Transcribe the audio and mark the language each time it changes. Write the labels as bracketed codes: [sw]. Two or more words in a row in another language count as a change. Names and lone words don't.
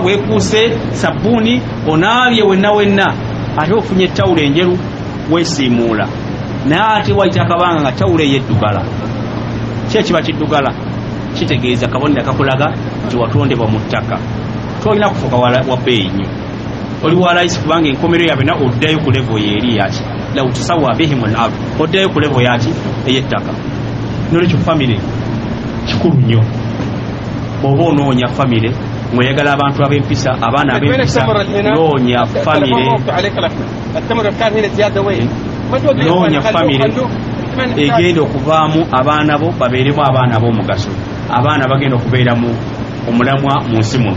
[lg] weekuuse sabbuuni onaabye wenna ate ofunye ettawulo enjeru weesiimuula naye ate wayita akabanga nga tawulo eyeddugala kyekiba kiddugala kitegeeza kabonero kakulaga nti watondebwa mu ttaka tolina kufuuka wa bbeeyi nnyo oli wa layisi kubanga enkomero yabena oddayo ku levo yeeri yaki [ar] لو تسوى بهم الأرض [lg] oddayo ku levo yaki ey'ettaka. Nolwekyo famire kikulu nnyo. Bw'oba onoonya famire mweyagala abantu ab'empisa, abaana ab'empisa, noonya famire, noonya famire egenda okuvaamu abaana bo babeeremu abaana b'omugaso, abaana bagenda okubeeramu omulamwa mu nsi muno.